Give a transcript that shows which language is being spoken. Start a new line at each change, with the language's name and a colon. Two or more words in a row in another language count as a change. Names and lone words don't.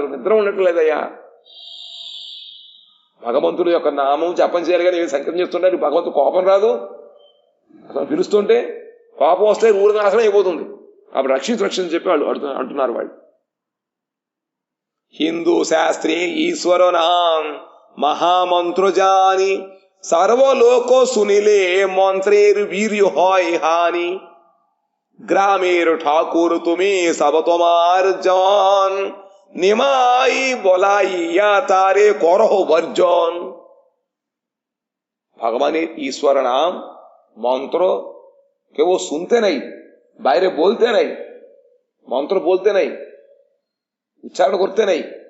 Telugu: నిద్ర ఉండట్లేదయ్యా, భగవంతుడు యొక్క నామం జపం చేయాలి కానీ సంకీర్తన చేస్తుంటారు. భగవంతుడు కోపం రాదు, అసలు పిలుస్తుంటే కోపం వస్తే ఊరు నాశనం అయిపోతుంది. అప్పుడు రక్షించి చెప్పి వాళ్ళు అంటున్నారు వాళ్ళు.
Bangla: হিন্দু শাস্ত্রে ঈশ্বর নাম মহামন্ত্র জানি সর্বলোক শুনিলে মন্ত্রের বীর হয় হানি, গ্রামের ঠাকুর তুমি সব তোমার জন, নিমাই বলাইয়া তারে করহ বর্জন। ভগবানের ঈশ্বর নাম মন্ত্র কেউ শুনতে নেই, বাইরে বলতে নেই, মন্ত্র বলতে নেই, উচ্চারণ করতে নেই।